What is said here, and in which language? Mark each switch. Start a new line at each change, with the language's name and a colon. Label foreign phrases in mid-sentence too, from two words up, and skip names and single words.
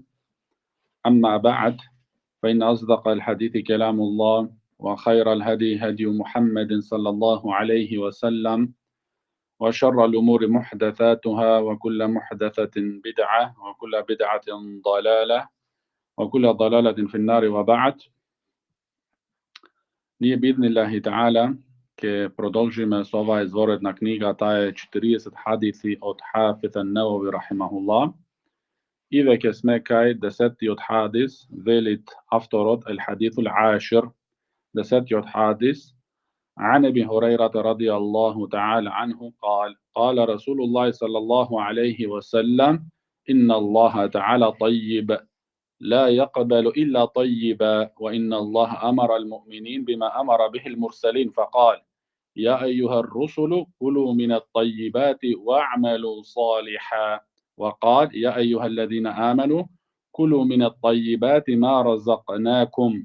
Arabic: أما بعد، فإن أصدق الحديث كلام الله، وخير الهدي هدي محمد صلى الله عليه وسلم، وشر الأمور محدثاتها، وكل محدثة بدعة، وكل بدعة ضلالة، وكل ضلالة في النار.
Macedonian: وبعد. Nije
Arabic: بإذن الله تعالى
Macedonian: ke продолжиме с ова изворедна книга, таа е 40 хадиси од Хафиз ан-Навави рахимахуллах. И веќе сме кај 10-тиот хадис, велит авторот
Arabic: الحديث العاشر،
Macedonian: 10-тиот хадис.
Arabic: عن أبي هريرة رضي الله تعالى عنه قال: قال رسول الله صلى الله عليه وسلم: إن الله تعالى طيب لا يقبل إلا طيبا، وإن الله أمر المؤمنين بما أمر به المرسلين فقال: يا أيها الرسل كلوا من الطيبات واعملوا صالحا، وقال: يا أيها الذين آمنوا كلوا من الطيبات ما رزقناكم.